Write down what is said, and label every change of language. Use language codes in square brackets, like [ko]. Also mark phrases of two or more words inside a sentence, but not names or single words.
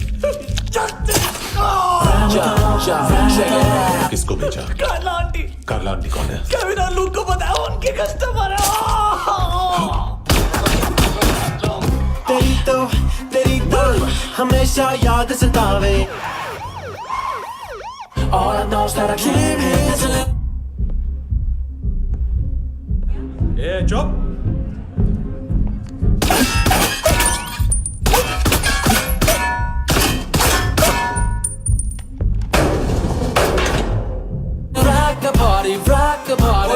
[hi] किसको भेजा? कार्ला आंटी। कार्ला आंटी कौन है? केविन और लूक को पता है, उनके कस्टमर है। तेरी तो हमेशा याद सतावे। [en] All I know is that I came here to live. [hi] ए चुप। [en] rock the party.